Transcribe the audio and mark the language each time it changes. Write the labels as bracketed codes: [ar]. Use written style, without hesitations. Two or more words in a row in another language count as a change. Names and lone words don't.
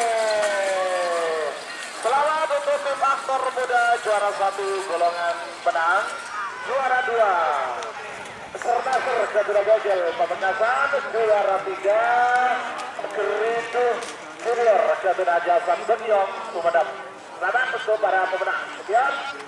[id] Selamat untuk tim aktor muda juara 1 golongan menang, juara 2 serta Kedura Bogel pementasan, juara 3 Gerindo Junior Kedura Jasan Benyong Sumedang. Selamat untuk para pemenang. Sekian.